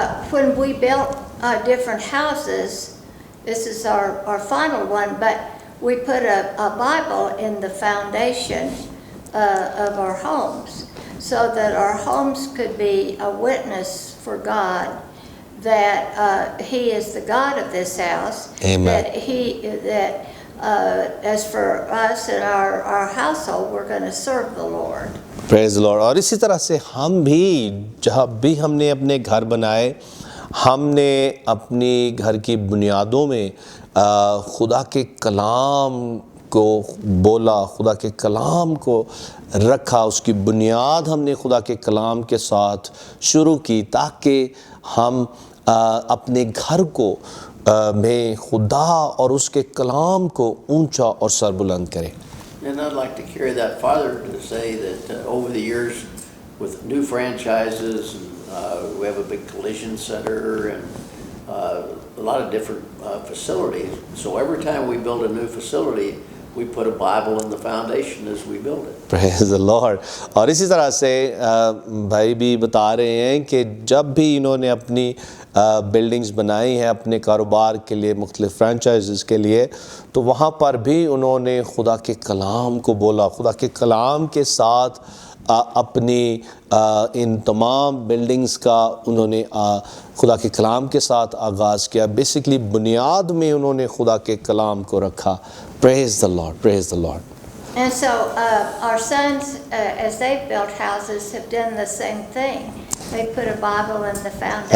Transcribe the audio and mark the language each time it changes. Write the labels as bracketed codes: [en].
[en] When we built different houses, this is our final one, but we put a Bible in the foundation of our homes so that our homes could be a witness for God that He is the God of this house. Amen. That as for us and our household, we're going to serve the Lord. Praise the Lord. [hi] और इसी तरह से हम भी जब भी हमने अपने घर बनाए, हमने अपनी घर की बुनियादों में खुदा के कलाम को बोला, खुदा के कलाम को रखा, उसकी बुनियाद हमने खुदा के कलाम के साथ शुरू की ताकि हम अपने घर को में खुदा और उसके कलाम को ऊंचा और सरबुलंद करें. [en] And I'd like to carry that farther to say that over the years with new franchises, we have a big collision center and a lot of different facilities. So every time we build a new facility, we put a Bible in the foundation as we build it. Praise the Lord. [hi] और इसी तरह से भाई भी बता रहे हैं कि जब भी इन्होंने अपनी बिल्डिंग्स बनाई हैं अपने कारोबार के लिए, मुख्तलिफ फ्रेंचाइज़ के लिए, तो वहाँ पर भी उन्होंने खुदा के कलाम को बोला, खुदा के कलाम के साथ अपनी इन तमाम बिल्डिंग्स का उन्होंने खुदा के कलाम के साथ आगाज़ किया. बेसिकली बुनियाद में उन्होंने खुदा के कलाम को रखा. [en] Praise the Lord, praise the Lord. And so our sons, as they've built houses, have done the same thing. They put a Bible in the foundation.